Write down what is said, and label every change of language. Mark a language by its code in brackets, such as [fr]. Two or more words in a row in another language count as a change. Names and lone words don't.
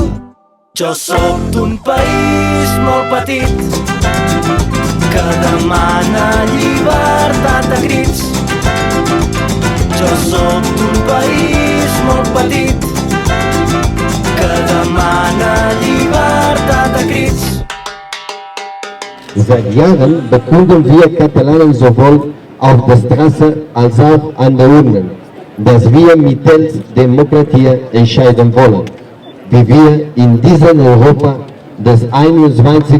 [ca] Jo sóc d'un país molt petit que demana llibertat a crits. Jo sóc d'un país molt petit que demana llibertat a crits. [de] Seit Jahren bekundern wir Catalanen sowohl auf der Straße als auch an der Urne dass wir mittels Demokratie entscheiden wollen, wie wir in diesem Europa des 21.